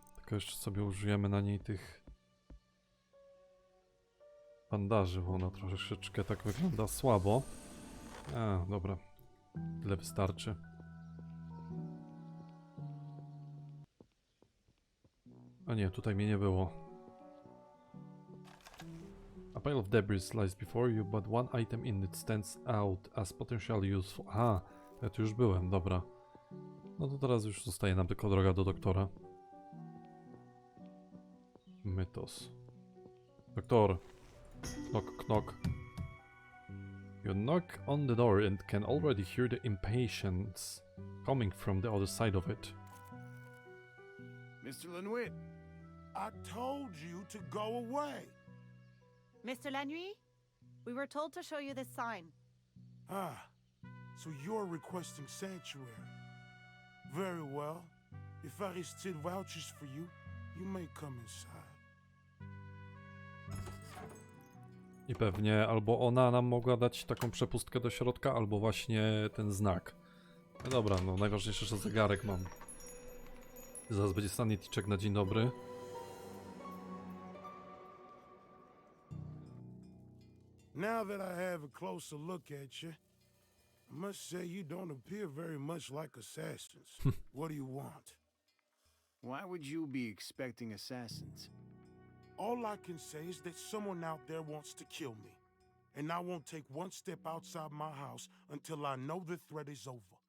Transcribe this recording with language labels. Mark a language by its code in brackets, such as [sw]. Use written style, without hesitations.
[pl] Tylko jeszcze sobie użyjemy na niej tych bandaży, bo ona troszeczkę tak wygląda słabo. A, dobra. Tyle wystarczy. A nie, tutaj mnie nie było. [en] A pile of debris lies before you, but one item in it stands out as potentially useful. [pl] Aha, ja tu już byłem, dobra. No to teraz już zostaje nam tylko droga do doktora. [en] Mytos. [pl] Doktor. [en] Knock, knock. You knock on the door and can already hear the impatience coming from the other side of it. Mr. Lanutt, I told you to go away. Mr. Lanutt, we were told to show you this sign. Ah, so you're requesting sanctuary. Very well. If Aristide vouches for you, you may come inside. [pl] I pewnie albo ona nam mogła dać taką przepustkę do środka, albo właśnie ten znak. No dobra, no najważniejsze, że zegarek mam. Zaraz będzie sanity check na dzień dobry. [en] Now that I have a closer look at you, I must say you don't appear very much like assassins. What do you want? why would you be expecting assassins? All I can say is that someone out there wants to kill me, and I won't take one step outside my house until I know the threat is over.